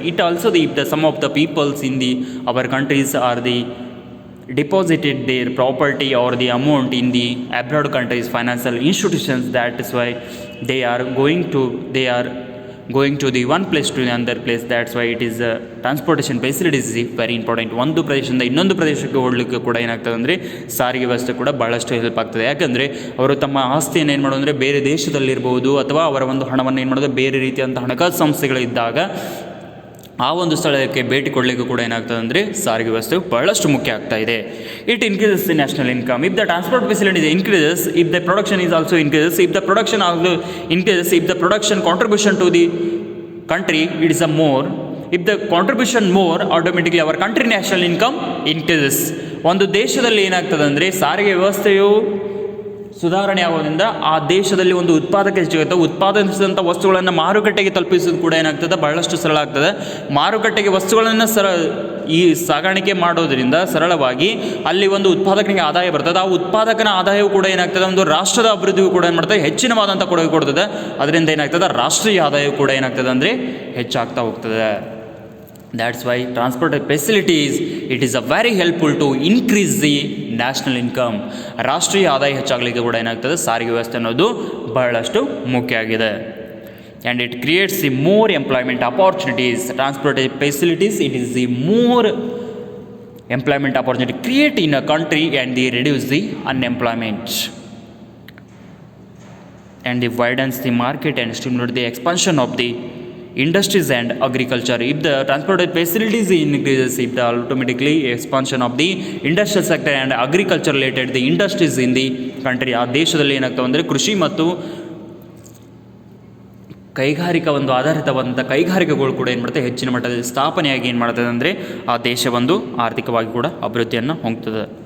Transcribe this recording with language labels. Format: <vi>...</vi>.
<en>It also some of the peoples in our countries are deposited their property or the amount in the abroad countries financial institutions. That is why they are going to the one place to the another place. That's why it is transportation facilities is very important.</en> <kn>ಒಂದು ಪ್ರದೇಶದಿಂದ ಇನ್ನೊಂದು ಪ್ರದೇಶಕ್ಕೆ ಹೋಗಲಿಕ್ಕೆ ಕೂಡ ಏನಾಗ್ತದೆ ಅಂದರೆ ಸಾರಿಗೆ ವ್ಯವಸ್ಥೆ ಕೂಡ ಭಾಳಷ್ಟು ಹೆಲ್ಪ್ ಆಗ್ತದೆ. ಯಾಕಂದರೆ ಅವರು ತಮ್ಮ ಆಸ್ತಿಯನ್ನು ಏನು ಮಾಡೋದು ಅಂದರೆ ಬೇರೆ ದೇಶದಲ್ಲಿರ್ಬೋದು ಅಥವಾ ಅವರ ಒಂದು ಹಣವನ್ನು ಏನು ಮಾಡೋದು ಬೇರೆ ರೀತಿಯಂಥ ಹಣಕಾಸು ಸಂಸ್ಥೆಗಳಿದ್ದಾಗ ಆ ಒಂದು ಸ್ಥಳಕ್ಕೆ ಭೇಟಿ ಕೊಡಲಿಕ್ಕೆ ಕೂಡ ಏನಾಗ್ತದೆ ಅಂದರೆ ಸಾರಿಗೆ ವ್ಯವಸ್ಥೆಯು ಬಹಳಷ್ಟು ಮುಖ್ಯ ಆಗ್ತಾ ಇದೆ.</kn> <en>It increases the national income. If the transport facilities increases, if the production is also increases, if the production also increases, if the production contribution to the country it is a more. If the contribution more, automatically our country national income increases.</en> <kn>ಒಂದು ದೇಶದಲ್ಲಿ ಏನಾಗ್ತದೆ ಅಂದರೆ ಸಾರಿಗೆ ವ್ಯವಸ್ಥೆಯು ಸುಧಾರಣೆ ಆಗೋದ್ರಿಂದ ಆ ದೇಶದಲ್ಲಿ ಒಂದು ಉತ್ಪಾದಕ ಹೆಚ್ಚಾಗುತ್ತೆ. ಉತ್ಪಾದಿಸಿದಂಥ ವಸ್ತುಗಳನ್ನು ಮಾರುಕಟ್ಟೆಗೆ ತಲುಪಿಸೋದು ಕೂಡ ಏನಾಗ್ತದೆ, ಬಹಳಷ್ಟು ಸರಳ ಆಗ್ತದೆ. ಮಾರುಕಟ್ಟೆಗೆ ವಸ್ತುಗಳನ್ನು ಈ ಸಾಗಾಣಿಕೆ ಮಾಡೋದ್ರಿಂದ ಸರಳವಾಗಿ ಅಲ್ಲಿ ಒಂದು ಉತ್ಪಾದಕನಿಗೆ ಆದಾಯ ಬರ್ತದೆ. ಆ ಉತ್ಪಾದಕನ ಆದಾಯವು ಕೂಡ ಏನಾಗ್ತದೆ, ಒಂದು ರಾಷ್ಟ್ರದ ಅಭಿವೃದ್ಧಿಯು ಕೂಡ ಏನು ಮಾಡ್ತದೆ, ಹೆಚ್ಚಿನವಾದಂಥ ಕೊಡುಗೆ ಕೊಡ್ತದೆ. ಅದರಿಂದ ಏನಾಗ್ತದೆ, ರಾಷ್ಟ್ರೀಯ ಆದಾಯವು ಕೂಡ ಏನಾಗ್ತದೆ ಅಂದರೆ ಹೆಚ್ಚಾಗ್ತಾ ಹೋಗ್ತದೆ.</kn> <en>That's why transport facilities, it is a very helpful to increase the national income.</en> <kn>ರಾಷ್ಟ್ರೀಯ ಆದಾಯ ಹೆಚ್ಚಾಗಲಿಕ್ಕೆ ಕೂಡ ಏನಾಗ್ತದೆ, ಸಾರಿಗೆ ವ್ಯವಸ್ಥೆ ಅನ್ನೋದು ಬಹಳಷ್ಟು ಮುಖ್ಯ ಆಗಿದೆ.</kn> <en>and it creates the more employment opportunities. Transport facilities, it is the more employment opportunity create in a country, and they reduce the unemployment, and they widens the market and stimulate the expansion of the industries and agriculture. If the transport facilities increases, if the automatically expansion of the industrial sector and agriculture related the industries in the country,</en> <kn>ಆ ದೇಶದಲ್ಲಿ ಏನಾಗ್ತವೆ ಅಂದರೆ ಕೃಷಿ ಮತ್ತು ಕೈಗಾರಿಕಾ ಒಂದು ಆಧಾರಿತವಾದಂಥ ಕೈಗಾರಿಕೆಗಳು ಕೂಡ ಏನು ಮಾಡ್ತದೆ ಹೆಚ್ಚಿನ ಮಟ್ಟದಲ್ಲಿ ಸ್ಥಾಪನೆಯಾಗಿ ಏನು ಮಾಡ್ತದೆ ಅಂದರೆ ಆ ದೇಶ ಒಂದು ಆರ್ಥಿಕವಾಗಿ ಕೂಡ ಅಭಿವೃದ್ಧಿಯನ್ನು ಹೊಂದ್ತದೆ.</kn>